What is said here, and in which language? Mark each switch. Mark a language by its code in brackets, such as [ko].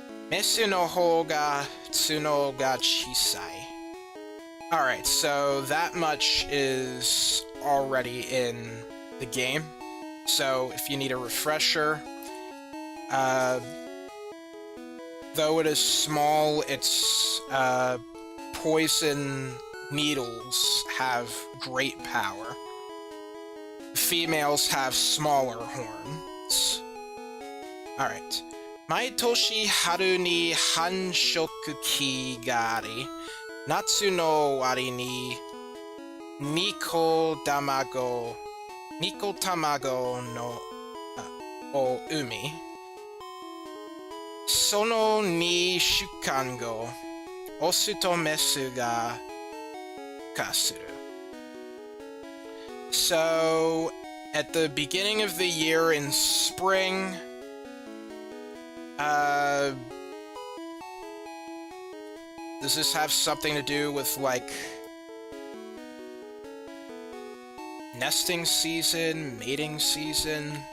[ja] メスの方が角が小さい。 [en] Alright, so that much is already in the game. So if you need a refresher, though it is small, its poison needles have great power. Females have smaller horns. Alright. [ja] 毎年春に繁殖期があり、夏の終わりにニコ卵のを産み、その2週間後、オスとメスが化する。 [en] So, at the beginning of the year in spring, does this have something to do with, like, nesting season, mating season?